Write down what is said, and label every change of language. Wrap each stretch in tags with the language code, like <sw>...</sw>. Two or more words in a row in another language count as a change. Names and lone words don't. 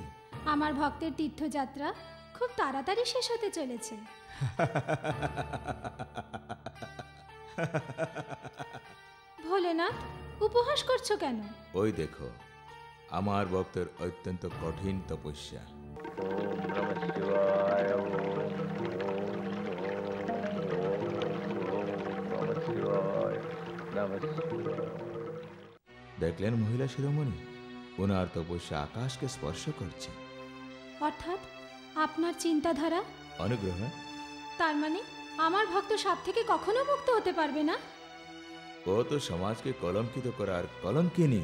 <bn>আমার ভক্তের তীর্থযাত্রা খুব তাড়াতাড়ি শেষ হতে চলেছে। ভোলেনাথ, উপহাস করছো কেন? ওই দেখো, আমার ভক্তের অত্যন্ত কঠিন তপস্যা।</bn> <sa>ओम नमः শিবায় ওম নমঃ শিবায় নমঃ শিবায়।</sa> <bn>দেখলেন মহিলা শিরোমণি, ওনার তপস্যা আকাশকে স্পর্শ করছে। অর্থাৎ আপনার চিন্তাধারা অনুগ্রহ। তার মানে আমার ভক্ত সাপ থেকে কখনো মুক্ত হতে পারবে না? ও তো সমাজকে কলঙ্কিত করার কলঙ্কিনী।</bn>